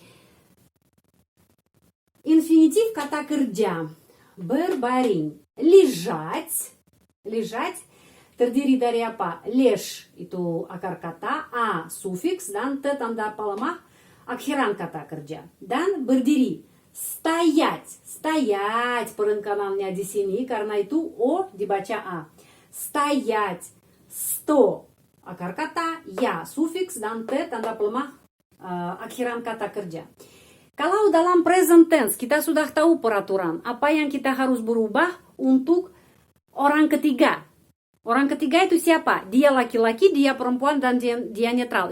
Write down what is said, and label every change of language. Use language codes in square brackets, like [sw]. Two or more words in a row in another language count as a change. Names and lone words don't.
[id] Infinitif kata kerja berbaring, lежать terdiri dari apa? Леж itu akar kata, a sufiks, dan t tanda pelemah akhiran kata kerja. Dan berdiri, стоять perenkanannya di sini karena itu o dibaca a. [ru] Стоять, сто [id] akar kata, ya sufiks, dan t tanda pelemah akhiran kata kerja. Kalau dalam [en] present tense [id] kita sudah tahu peraturan apa yang kita harus berubah untuk orang ketiga. Orang ketiga itu siapa? Dia laki-laki, dia perempuan, dan dia netral.